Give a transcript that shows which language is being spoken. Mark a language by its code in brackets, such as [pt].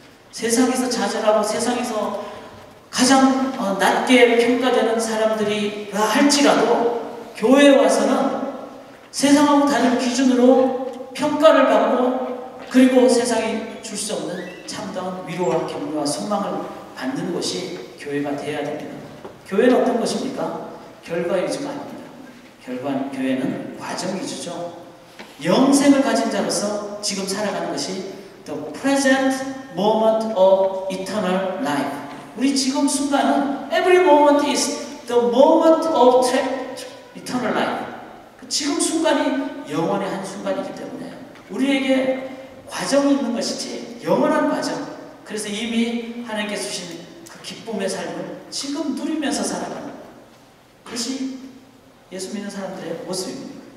[ko] 세상에서 좌절하고 세상에서 가장 낮게 평가되는 사람들이라 할지라도 교회에 와서는 세상하고 다른 기준으로 평가를 받고, 그리고 세상이 줄 수 없는 참다운 위로와 격려와 소망을 받는 곳이 교회가 되어야 됩니다. 교회는 어떤 것입니까? 결과 위주가 아닙니다. 교회는 과정 위주죠. 영생을 가진 자로서 지금 살아가는 것이 [en] the present moment of eternal life. [ko] 우리 지금 순간은 [en] every moment is the moment of eternal life. [ko] 지금 순간이 영원의 한 순간이기 때문에 우리에게 과정이 있는 것이지 영원한 과정. 그래서 이미 하나님께서 주신 그 기쁨의 삶을 지금 누리면서 살아가는 그것이 예수 믿는 사람들의 모습입니다.